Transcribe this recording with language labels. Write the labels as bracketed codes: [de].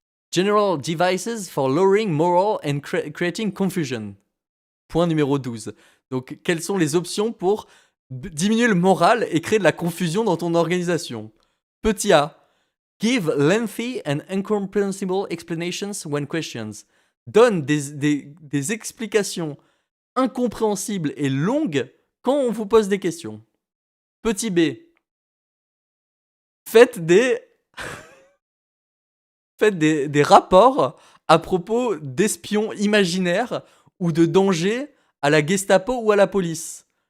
[en] General devices for lowering moral and creating confusion. [fr] Point numéro 12. Donc, quelles sont les options pour diminuer le moral et créer de la confusion dans ton organisation? Petit A. [en] Give lengthy and incomprehensible explanations when questions. [fr] Donne des explications incompréhensibles et longues quand on vous pose des questions. Petit B. Faites des rapports à propos d'espions imaginaires ou de dangers à la Gestapo ou à la police.